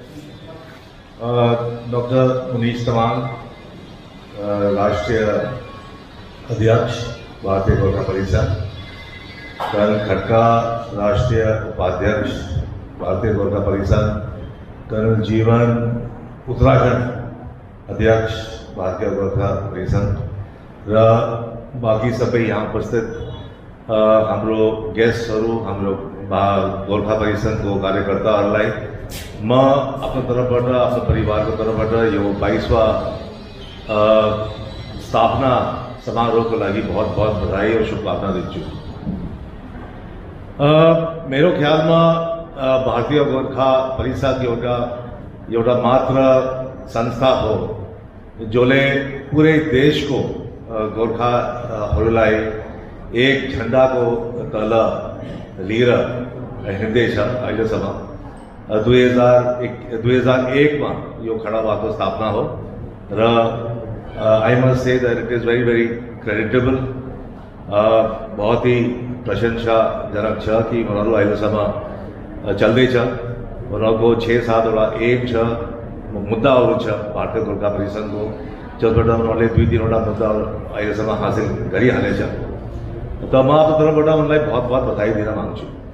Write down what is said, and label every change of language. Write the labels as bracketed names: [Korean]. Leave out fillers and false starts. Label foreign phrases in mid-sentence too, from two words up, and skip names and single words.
[Nepali] डॉक्टर मुनीश तमांग, राष्ट्रीय अध्यक्ष भारतीय गोरखा परिषद, कर्नल खटका, राष्ट्रीय उपाध्यक्ष भारतीय गोरखा परिषद, कर्नल जीवन, उत्तराखंड अध्यक्ष भारतीय गोरखा परिषद र बाकी सबै यहाँ उपस्थित हाम्रो गेस्टहरू, हाम्रो गोर्खा परिषदको कार्यकर्ताहरूलाई म आफ्नो तर्फबाट, आफ्नो परिवारको तर्फबाट यो 22वां स्थापना समारोहको लागि [Hindi] बहुत बहुत बधाई और शुभकामना [Nepali] दिन्छु। मेरो ख्यालमा भारतीय गोर्खा परिषद एउटा मात्र संस्था हो जसले पुरै देशको गोर्खाहरूलाई एक झन्डाको तल लिएर हिँड्दैछ। अहिलेसम्म 2001 मा यो खडा भएको स्थापना हो र [English] I must say that it is very very creditable. [Hindi] बहुत ही [Nepali] प्रशंसाजनक छ कि उनीहरू अहिलेसम्म चल्दैछ। उनीहरूको 6-7वटा एम छ, मुद्दाहरू छ भारतीय गोर्खा परिषदको, जसबाट उनीहरूले 2-3वटा मुद्दाहरू अहिलेसम्म हासिल गरिहालेछ। त म आफ्नो तर्फबाट उनलाई [Hindi] बहुत बहुत बधाई [Nepali] दिन माग्छु।